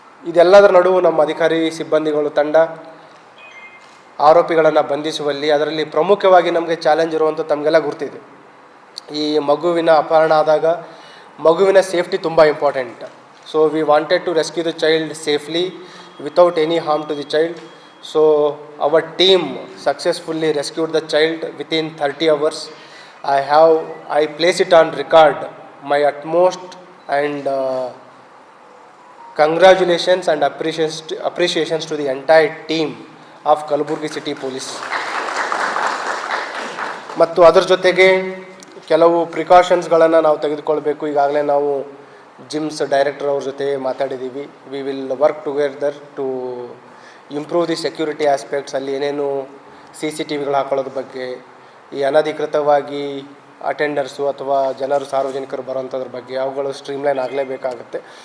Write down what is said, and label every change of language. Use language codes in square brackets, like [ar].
[kn] ಇದೆಲ್ಲದರ ನಡುವೆ ನಮ್ಮ ಅಧಿಕಾರಿ ಸಿಬ್ಬಂದಿಗಳು ತಂಡ ಆರೋಪಿಗಳನ್ನು ಬಂಧಿಸುವಲ್ಲಿ, ಅದರಲ್ಲಿ ಪ್ರಮುಖವಾಗಿ ನಮಗೆ ಚಾಲೆಂಜ್ ಇರುವಂಥ ತಮಗೆಲ್ಲ ಗುರ್ತಿದೆ. ಈ ಮಗುವಿನ ಅಪಹರಣ ಆದಾಗ ಮಗುವಿನ ಸೇಫ್ಟಿ ತುಂಬ important. [en] So we wanted to rescue the child safely without any harm to the child. So our team successfully rescued the child within 30 hours. I place it on record my utmost and congratulations and appreciations to the entire team of Kalaburgi City Police. [kn] ಮತ್ತು ಅದರ ಜೊತೆಗೆ ಕೆಲವು ಪ್ರಿಕಾಷನ್ಸ್ಗಳನ್ನು ನಾವು ತೆಗೆದುಕೊಳ್ಬೇಕು. ಈಗಾಗಲೇ ನಾವು GIMS director ಅವ್ರ ಜೊತೆ ಮಾತಾಡಿದ್ದೀವಿ. [en] We will work together to improve the security aspects. [kn] ಅಲ್ಲಿ ಏನೇನು CCTVಗಳು ಹಾಕೊಳ್ಳೋದ್ರ ಬಗ್ಗೆ, ಈ ಅನಧಿಕೃತವಾಗಿ ಅಟೆಂಡರ್ಸು ಅಥವಾ ಜನರು ಸಾರ್ವಜನಿಕರು ಬರೋಂಥದ್ರ ಬಗ್ಗೆ ಅವುಗಳು ಸ್ಟ್ರೀಮ್ಲೈನ್ ಆಗಲೇಬೇಕಾಗುತ್ತೆ.